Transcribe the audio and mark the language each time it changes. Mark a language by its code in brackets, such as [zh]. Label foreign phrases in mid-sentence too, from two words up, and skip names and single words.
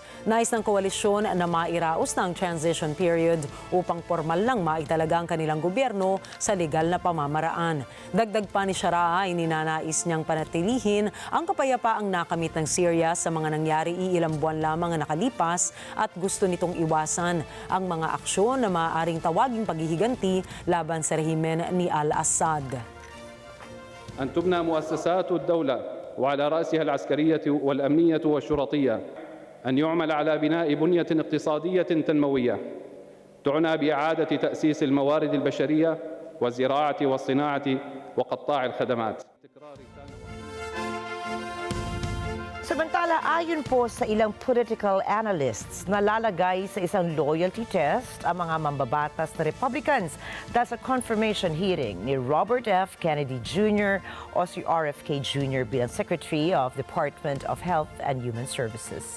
[tl] Nais ng koalisyon na mairaos na ang [en] transition period [tl] upang formal lang maitalaga ang kanilang gobyerno sa legal na pamamaraan. Dagdag pa ni Sharaa ay ninanais niyang panatilihin ang kapayapaang nakamit ng Syria sa mga nangyari ilang buwan lamang na nakalipas at gusto nitong iwasan ang mga aksyon na maaaring tawaging paghihiganti laban sa rehimen ni al-Assad. [ar] أن تبنى مؤسسات الدولة وعلى رأسها العسكرية والأمنية والشرطية أن يعمل على بناء بنية اقتصادية تنموية تعنى بإعادة تأسيس الموارد البشرية والزراعة والصناعة وقطاع الخدمات. [tl] Samantala, ayon po sa ilang [en] political analysts, [tl] nalalagay sa isang [en] loyalty test [tl] ang mga mambabatas na Republicans dahil sa [en] confirmation hearing [tl] ni Robert F. Kennedy Jr. o si RFK Jr. bilang [en] Secretary of Department of Health and Human Services.